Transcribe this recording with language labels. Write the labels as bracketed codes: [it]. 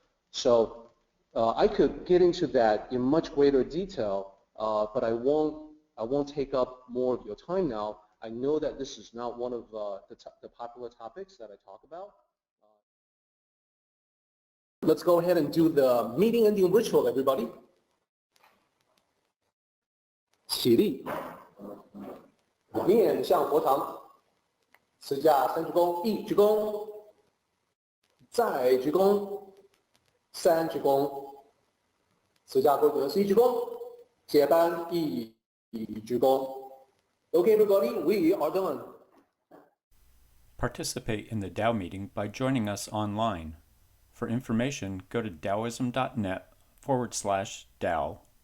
[en] So I could get into that in much greater detail, but I won't take up more of your time now. I know that this is not one of the popular topics that I talk about. Let's go ahead and do the meeting ending ritual, everybody. [zh] 起立，面向佛堂，持架三鞠躬，一鞠躬，再鞠躬，三鞠躬，持架规则是一鞠躬，接班一鞠躬。 [en] Okay, everybody, we are done. Participate in the Tao meeting by joining us online. For information, go to Taoism.net/Tao